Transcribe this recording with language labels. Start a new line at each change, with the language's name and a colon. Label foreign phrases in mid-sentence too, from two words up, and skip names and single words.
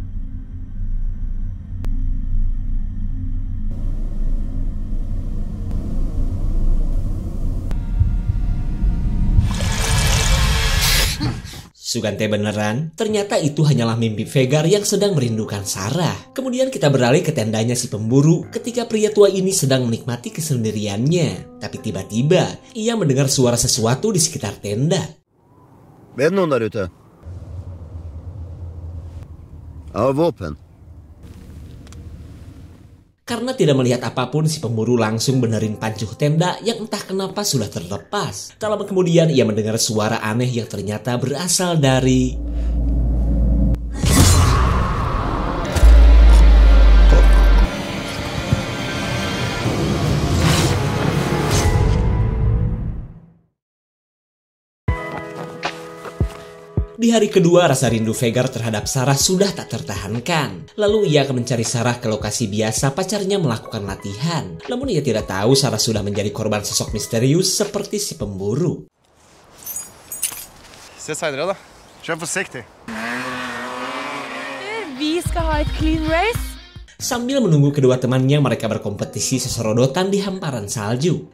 Indonesian: Sugante beneran? Ternyata itu hanyalah mimpi Vegard yang sedang merindukan Sarah. Kemudian kita beralih ke tendanya si pemburu ketika pria tua ini sedang menikmati kesendiriannya. Tapi tiba-tiba ia mendengar suara sesuatu di sekitar tenda.
Swedish: Är det någon där ute? Ja, vapen.
Indonesian: Karena tidak melihat apapun, si pemburu langsung benerin pancuh tenda yang entah kenapa sudah terlepas. Tak lama kemudian ia mendengar suara aneh yang ternyata berasal dari... Di hari kedua, rasa rindu Vegard terhadap Sarah sudah tak tertahankan. Lalu ia akan mencari Sarah ke lokasi biasa pacarnya melakukan latihan. Namun ia tidak tahu Sarah sudah menjadi korban sosok misterius seperti si pemburu.
Norwegian: Ses senere da. Kjør forsiktig.
Swedish: Vi ska ha ett
English: clean race.
Indonesian: Sambil menunggu kedua temannya, mereka berkompetisi sesorodotan di hamparan salju.